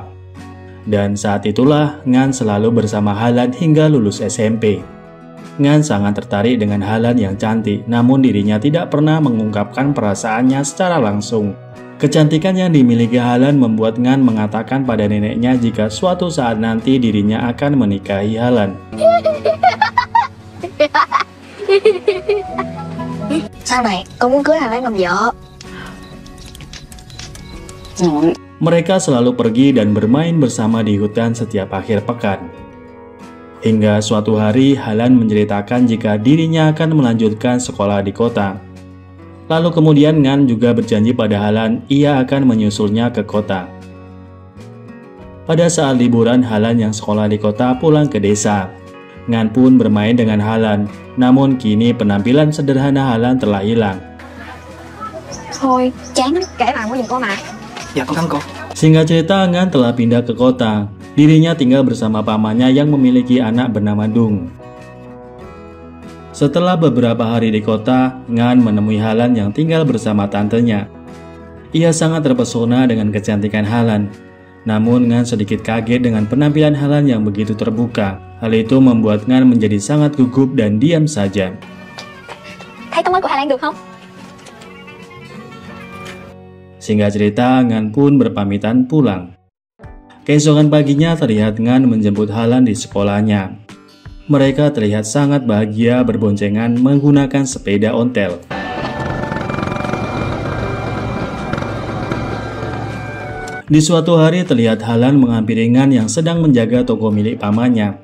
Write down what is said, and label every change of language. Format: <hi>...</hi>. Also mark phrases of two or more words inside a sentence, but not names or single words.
<id>Dan saat itulah Ngan selalu bersama Halan hingga lulus SMP. Ngan sangat tertarik dengan Halan yang cantik, namun dirinya tidak pernah mengungkapkan perasaannya secara langsung. Kecantikan yang dimiliki Halan membuat Ngan mengatakan pada neneknya jika suatu saat nanti dirinya akan menikahi Halan.</id> <vi>Sau này con muốn cưới Hà Lan làm vợ.</vi> <id>Mereka selalu pergi dan bermain bersama di hutan setiap akhir pekan. Hingga suatu hari Halan menceritakan jika dirinya akan melanjutkan sekolah di kota. Lalu kemudian Ngan juga berjanji pada Halan ia akan menyusulnya ke kota. Pada saat liburan Halan yang sekolah di kota pulang ke desa. Ngan pun bermain dengan Halan, namun kini penampilan sederhana Halan telah hilang.</id> <vi>Thôi, chán lắm, kể lại của giùm cô mà. Dạ con thắng cô.</vi> <id>Singkat cerita, Ngan telah pindah ke kota. Dirinya tinggal bersama pamannya yang memiliki anak bernama Dung. Setelah beberapa hari di kota, Ngan menemui Halan yang tinggal bersama tantenya. Ia sangat terpesona dengan kecantikan Halan. Namun Ngan sedikit kaget dengan penampilan Halan yang begitu terbuka. Hal itu membuat Ngan menjadi sangat gugup dan diam saja.</id> <vi>Thấy tóc mới của Hà Lan được không?</vi> <id>Singkat cerita, Ngan pun berpamitan pulang. Keesokan paginya terlihat Ngan menjemput Halan di sekolahnya. Mereka terlihat sangat bahagia berboncengan menggunakan sepeda ontel. Di suatu hari terlihat Halan menghampiri Ngan yang sedang menjaga toko milik pamannya.</id>